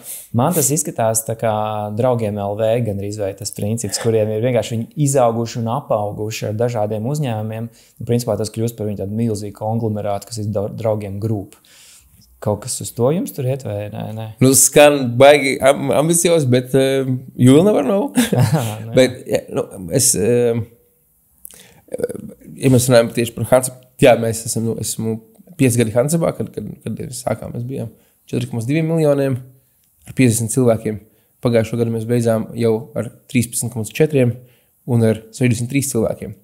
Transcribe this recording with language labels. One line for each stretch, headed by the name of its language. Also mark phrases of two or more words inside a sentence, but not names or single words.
Latvian: Man tas izskatās tā kā draugiem LV gandrīz vai tas princips, kuriem ir vienkārši viņi izauguši un apauguši ar dažādiem uzņēmumiem, un principā tas kļūst par viņu tādu milzīgu konglomerātu, kas ir draugiem grupu. Kaut kas uz to jums tur iet, vai nē? Skan baigi ambicios, bet
English: you'll never know.
Latvian: Bet, ja mēs runājam tieši par Hansab, jā, mēs esmu 5 gadi Hansabā, kad sākām, mēs bijām 4,2 miljoniem ar 50 cilvēkiem. Pagājušo gadu mēs beidzām jau ar 13,4 un ar 63 cilvēkiem.